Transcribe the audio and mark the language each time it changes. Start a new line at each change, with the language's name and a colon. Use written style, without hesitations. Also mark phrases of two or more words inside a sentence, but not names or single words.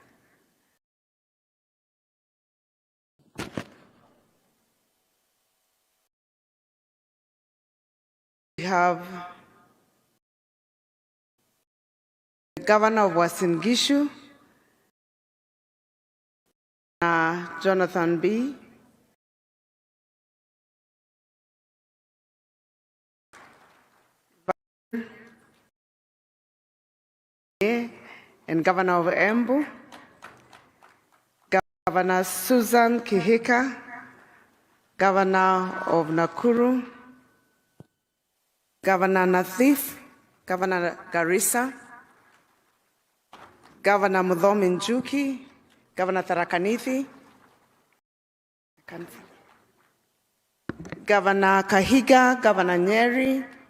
English: We have the Governor of Uasin Gishu, Jonathan B. And Governor of Embu, Governor Susan Kihika, Governor of Nakuru, Governor Nathif, Governor Garissa, Governor Mudhomi Njuki, Governor Tharaka Nithi, Governor Kahiga, Governor Nyeri,